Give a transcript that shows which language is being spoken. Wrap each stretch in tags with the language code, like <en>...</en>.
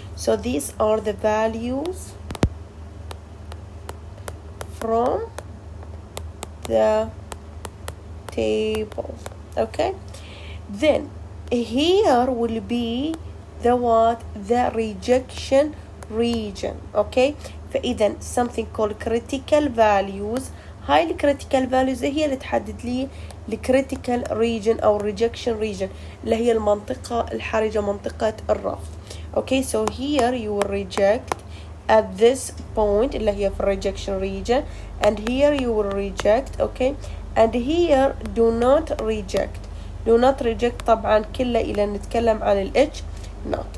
<en>So these are the values from the tables. Okay, then here will be the what? The rejection region. Okay, فإذا something called critical values.</en> <ar>هاي الكريتيكال values هي اللي تحدد لي الكريتيكال region أو rejection region اللي هي المنطقة الحرجة، منطقة الرفض.</ar> <en>Okay, so here you will reject at this point</en> <ar>اللي هي في</ar> <en>rejection region, and here you will reject. Okay, and here do not reject. Do not reject</en> <ar>طبعا كله إلى نتكلم عن ال H not.</ar>